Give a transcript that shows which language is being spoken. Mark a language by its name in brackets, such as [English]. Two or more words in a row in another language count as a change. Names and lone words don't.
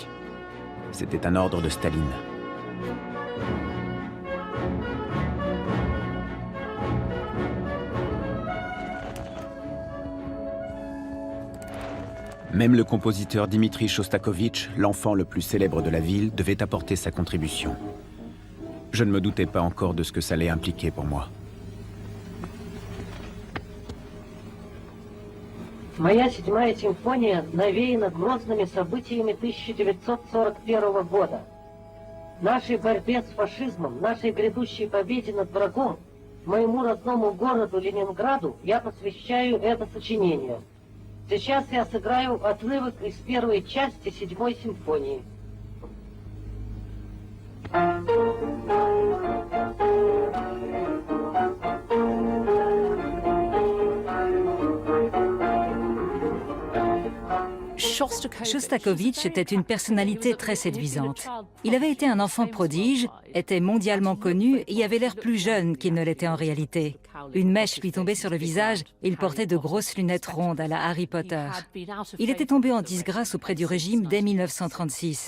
[French] C'était un ordre de Staline. Même le compositeur Dimitri Shostakovich, l'enfant le plus célèbre de la ville, devait apporter sa contribution. Je ne me doutais pas encore de ce que ça allait impliquer pour moi. [Russian] Моя 7-я симфония навеяна грозными событиями 1941 года. Нашей борьбе с фашизмом, нашей грядущей победе над врагом, моему родному городу Ленинграду я посвящаю это сочинение. Сейчас я сыграю отрывок из первой части 7-й симфонии. [French] Shostakovich était une personnalité très séduisante. Il avait été un enfant prodige, était mondialement connu et avait l'air plus jeune qu'il ne l'était en réalité. Une mèche lui tombait sur le visage et il portait de grosses lunettes rondes à la Harry Potter. Il était tombé en disgrâce auprès du régime dès 1936.